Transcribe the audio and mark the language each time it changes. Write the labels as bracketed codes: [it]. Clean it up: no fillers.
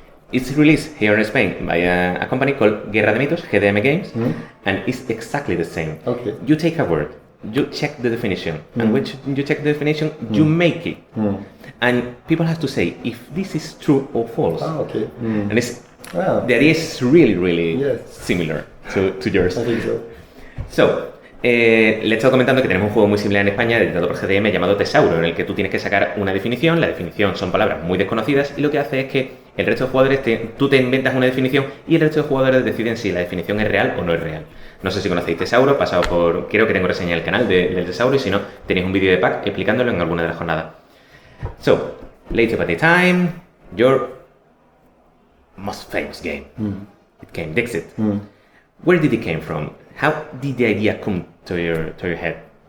[en] It's released here in Spain by a company called Guerra de Mitos, GDM Games, and it's exactly the same. Okay. You take a word, you check the definition, and when you check the definition, you make it. And people have to say if this is true or false. Okay. And the idea is really similar to yours. I think so. [es] So, le he estado comentando que tenemos un juego muy similar en España editado por GDM llamado Tesauro, en el que tú tienes que sacar una definición. La definición son palabras muy desconocidas y lo que hace es que el resto de jugadores, tú te inventas una definición y el resto de jugadores deciden si la definición es real o no es real. No sé si conocéis Tesauro, pasado por, creo que tengo reseña en el canal del Tesauro, y si no, tenéis un vídeo de pack explicándolo en alguna de las jornadas. [en] So, later by the time, your most famous game, it came Dixit. Where did it came from? How did the idea come to your head?